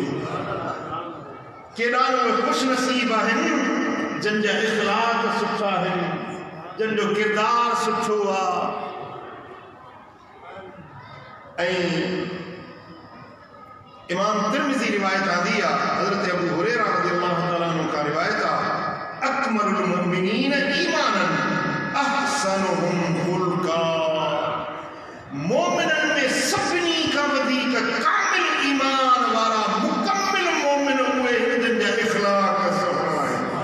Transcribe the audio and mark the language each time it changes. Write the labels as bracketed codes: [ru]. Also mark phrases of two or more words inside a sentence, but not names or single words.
[sd] केॾा ख़ुशि नसीब आहिनि जंहिंजा इख़लाक़ सुठा आहिनि, जंहिंजो किरदारु सुठो आहे। इमाम तिर्मिज़ी रिवायत आंदी आहे, हज़रत अबू हुरैरा [ar] رضي الله تعالى عنه [sd] का रिवायत आहे, [ar] أكمل المؤمنين إيمانا أحسنهم خلقا, [sd] मोमिनन में सभिनी खां वधीक कामिल ईमान वारा मुकम्मिल मोमिन उहे जंहिंजा इख़लाक़ सुठा आहिनि।